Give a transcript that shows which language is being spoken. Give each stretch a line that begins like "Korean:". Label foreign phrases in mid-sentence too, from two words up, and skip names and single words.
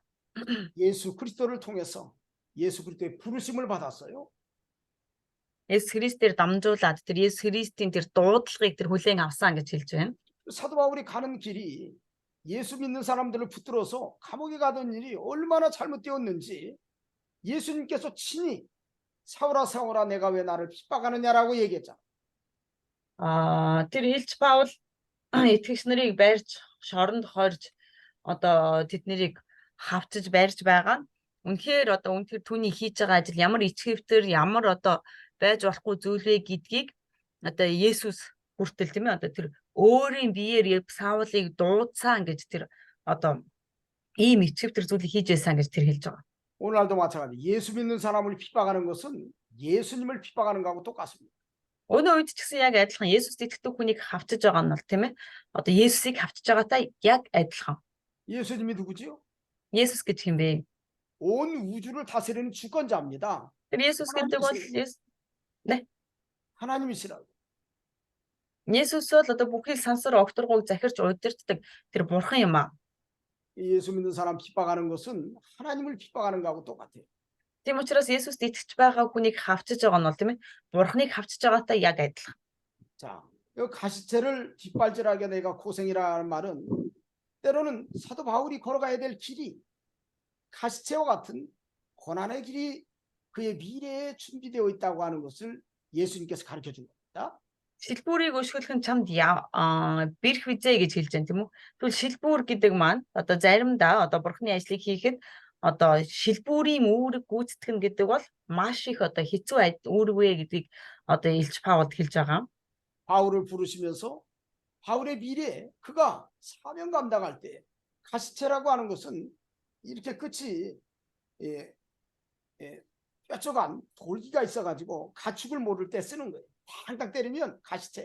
Korean: 예수 그리스도를 통해서 예수 그리스도의 부르심을 받았어요.
Mongolian: Есүс Христээр дамжуулаад тэр Есүс Христийн тэр дуудлагыг тэр хүлээн авсан гэж хэлж байна.
Korean: 사도 바울이 가는 길이 예수 믿는 사람들을 붙들어서 감옥에 가던 일이 얼마나 잘못되었는지 예수님께서 친히 사울아 사울아 내가 왜 나를 핍박하느냐라고 얘기했잖아.
Mongolian: Тэр хэлж Паул итгэгч нарыг барьж, шоронд хорж одоо тэднийг хавчиж барьж байгаа нь үнэхээр түүний хийж байгаа ажил ямар ичгэвтер, ямар байж болохгүй зүйл вэ гэдгийг Есүс хүртэл тийм ээ тэр өөрийн биеэр Саулыг дуудсан гэж тэр ийм ичгэвтер зүйлийг хийж байсан гэж тэр хэлж байгаа.
Korean: 오늘날도 마찬가지. 예수 믿는 사람을 핍박하는 것은 예수님을 핍박하는 거하고 똑같습니다.
Mongolian: Өнөө үед ч гэсэн яг адилхан Есүст итгэдэг хүнийг хавчиж байгаа нь бол тийм ээ Есүсийг хавчиж байгаатай яг адилхан.
Korean: 예수님이 누구지요?
Mongolian: Есүс гэж хэм бэ?
Korean: 온 우주를 다스리는 주권자입니다.
Mongolian: Тэр Есүс гэдэг бол
Korean: 하나님이시라고.
Mongolian: Есүс бол бүхий сансар огторгуйг захирч удирддаг тэр бурхан юм аа.
Korean: 예수 믿는 사람 핍박하는 것은 하나님을 핍박하는 거하고 똑같아요.
Mongolian: Тийм учраас Есүст итгэж байгаа хүнийг хавчиж байгаа нь бол тийм ээ бурханыг хавчиж байгаатай яг адилхан.
Korean: 자, 이 가시체를 뒷발질하게 내가 고생이라는 말은 때로는 사도 바울이 걸어가야 될 길이 가시체와 같은 고난의 길이 그의 미래에 준비되어 있다고 하는 것을 예수님께서 가르쳐 준 겁니다.
Mongolian: Шилбүүрийг өшгөлөх нь чамд бэрх визээ гэж хэлж байна тийм үү? Тэгвэл шилбүүр гэдэг маань заримдаа бурхны ажлыг хийхэд шилбүүрийн үүрэг гүйцэтгэх гэдэг бол маш их хэцүү үүрэг гэдгийг Илч Паулд хэлж байгаа.
Korean: 바울을 부르시면서 바울의 미래에 그가 사명 감당할 때 가시체라고 하는 것은 이렇게 끝이 뾰족한 돌기가 있어가지고 가축을 모를 때 쓰는 거예요. 당당 때리면 가시체.